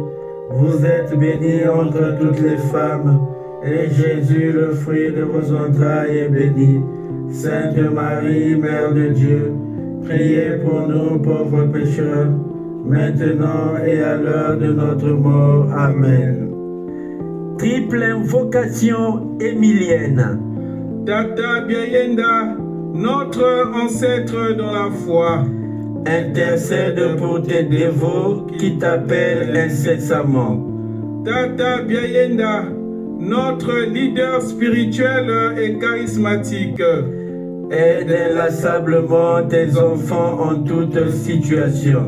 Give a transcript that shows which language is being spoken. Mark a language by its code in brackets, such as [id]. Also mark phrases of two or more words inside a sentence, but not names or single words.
[fr] Vous êtes bénie entre toutes les femmes, et Jésus, le fruit de vos entrailles, est béni. Sainte Marie, Mère de Dieu, priez pour nous pauvres pécheurs, maintenant et à l'heure de notre mort. Amen. Triple invocation émilienne. Tata Biaenda, notre ancêtre dans la foi, intercède pour tes dévots qui t'appellent incessamment. Tata Biaenda, notre leader spirituel et charismatique, aide inlassablement tes enfants en toute situation.